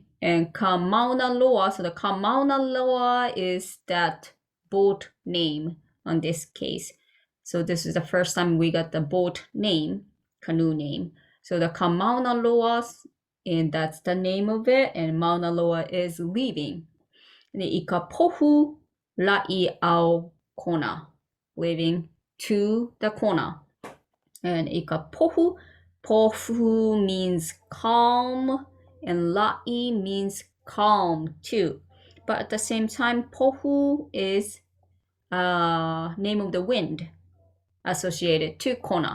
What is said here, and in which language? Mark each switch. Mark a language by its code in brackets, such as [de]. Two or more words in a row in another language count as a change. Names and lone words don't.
[en] And ka mauna loa, so the ka mauna loa is that boat name on this case. So this is the first time we got the boat name, canoe name. So the ka mauna loa, and that's the name of it, and mauna loa is leaving. [haw] And i ka pohu la'i au kona, [en] leaving to the kona. And [haw] i ka pohu, [en] pohu means calm, and la'i means calm too. But at the same time, pohu is name of the wind associated to kona.